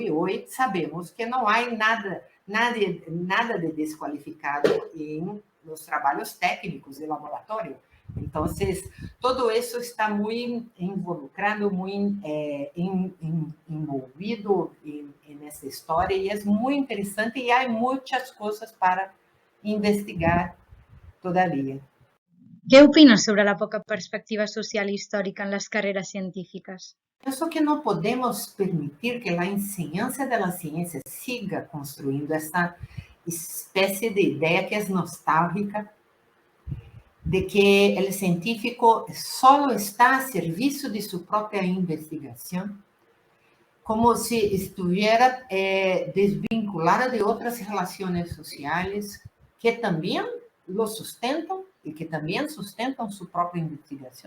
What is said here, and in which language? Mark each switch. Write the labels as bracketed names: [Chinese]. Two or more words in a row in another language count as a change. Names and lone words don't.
[Portuguese] E hoje sabemos que não há nada de desqualificado nos trabalhos técnicos de laboratório. Então, todo isso está muito involucrado, muito envolvido nessa história, e é muito interessante, e há muitas coisas para investigar todavia. [Catalan] Què opines sobre la poca perspectiva social i històrica en les carreres científiques? [Portuguese] Penso que não podemos permitir que a enseñança da ciência siga construindo essa espécie de ideia que é nostálgica, de que o científico só está a serviço de sua própria investigação, como se estivesse desvinculada de outras relações sociais que também lo sustentam e que também sustentam sua própria investigação.